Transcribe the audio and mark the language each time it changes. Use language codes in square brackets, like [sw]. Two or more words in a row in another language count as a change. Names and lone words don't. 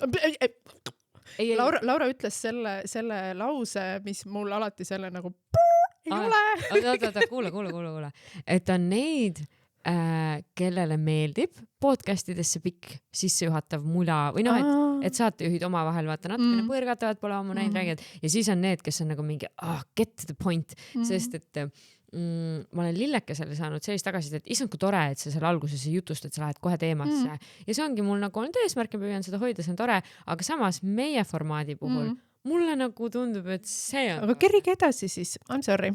[et] Laura ütles selle lause, mis mul alati selle nagu ei ole. Oota, kuule. Et on neid, kellele meeldib podcastidesse pikk sissejuhatav mula või et saatejuhid omavahel vaata natukene põrgatavad, pole ammu näinud räägivad ja siis on need, kes on nagu mingi [en] get to the point, [et] sest et ma olen Lillekesele saanud sellist tagasisidet, et issand kui tore, et sa seal alguses ei jutust, et sa lähed kohe teemasse ja see ongi mul nagu olnud eesmärk ja püüan seda hoida, see on tore, aga samas meie formaadi puhul mulle nagu tundub, et see on... Aga kerige edasi siis, [en] I'm sorry.